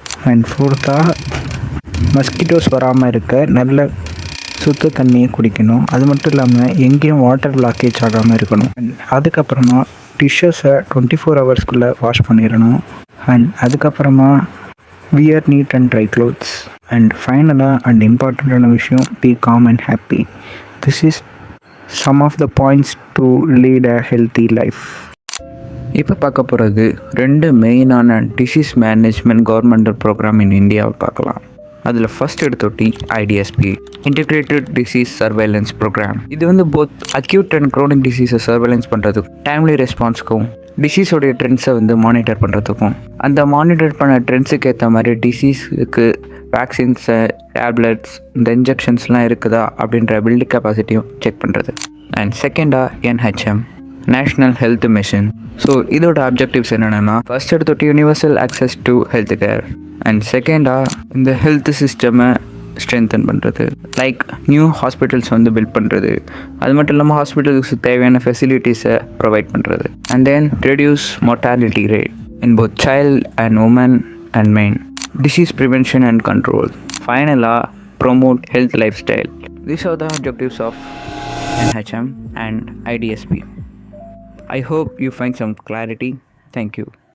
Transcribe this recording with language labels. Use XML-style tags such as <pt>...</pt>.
<ta>And ஃபோர்த்தாக mosquitoes வராமல் இருக்க நல்ல சுத்த தண்ணியை குடிக்கணும். அது மட்டும் இல்லாமல் எங்கேயும் வாட்டர் பிளாக்கேஜ் ஆகாமல் இருக்கணும். அண்ட் அதுக்கப்புறமா டிஷ்ஷஸை 24 ஹவர்ஸ்க்குள்ளே வாஷ் பண்ணிடணும்.</ta> <en>and</en> <ta>அதுக்கப்புறமா</ta> <en>Wear neat and dry clothes. And ஃபைனலாக and இம்பார்ட்டண்ட்டான விஷயம், be calm and happy. This is some of the points to lead a healthy life.</en> <ta>இப்போ பார்க்க போகிறது 2 மெயினான டிசீஸ் மேனேஜ்மெண்ட் கவர்மெண்டல் ப்ரோக்ராம் இன் இந்தியாவை பார்க்கலாம். அதில் first எடுத்தோட்டி ஐடிஎஸ்பி, integrated disease surveillance program. இது வந்து both acute and Kronig டிசீஸை surveillance பண்ணுறதுக்கும் டைம்லி ரெஸ்பான்ஸுக்கும் டிசீஸோடைய ட்ரெண்ட்ஸை வந்து மானிட்டர் பண்ணுறதுக்கும், அந்த மானிட்டர் பண்ண ட்ரெண்ட்ஸுக்கு ஏற்ற மாதிரி டிசீஸுக்கு வேக்சின்ஸு, டேப்லெட்ஸ், இந்த இன்ஜெக்ஷன்ஸ்லாம் இருக்குதா அப்படின்ற பில்டு கெப்பாசிட்டியும் செக் பண்ணுறது. அண்ட் செகண்டாக NHM, national health mission. So இதோட அப்ஜெக்டிவ்ஸ் என்னென்னா, ஃபஸ்ட் எடுத்துட்டு</ta> <en>Universal access to health care.</en> <ta>And செகண்டாக இந்த ஹெல்த் சிஸ்டமை ஸ்ட்ரென்தன் பண்ணுறது, லைக் நியூ ஹாஸ்பிட்டல்ஸ் வந்து பில்ட் பண்ணுறது. அது மட்டும் இல்லாமல் ஹாஸ்பிட்டல்ஸுக்கு தேவையான ஃபெசிலிட்டிஸை ப்ரொவைட் பண்ணுறது.</ta> <en>And then reduce mortality rate in both child and woman and men. Disease prevention and control. Finally, promote health lifestyle. These are the objectives of NHM and IDSP. I hope you find some clarity. Thank you.</en>